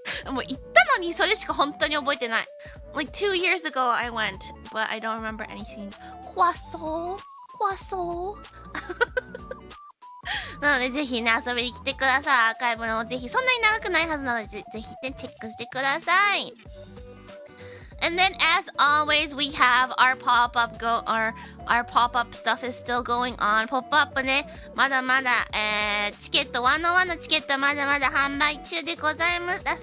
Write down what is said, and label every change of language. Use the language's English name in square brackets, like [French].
[Japanese] もう行ったのにそれしか本当に覚えてない。 [English] Like 2 years ago I went, but I don't remember anything. Croissant. [Japanese] なのでぜひね遊びに来てください。アーカイブのぜひそんなに長くないはずなのでぜひねチェックしてください。 [English] And then as always we have our pop-up our pop-up stuff is still going on. [Japanese] ポップアップねまだまだ、チケット101のチケットまだまだ販売中でございます。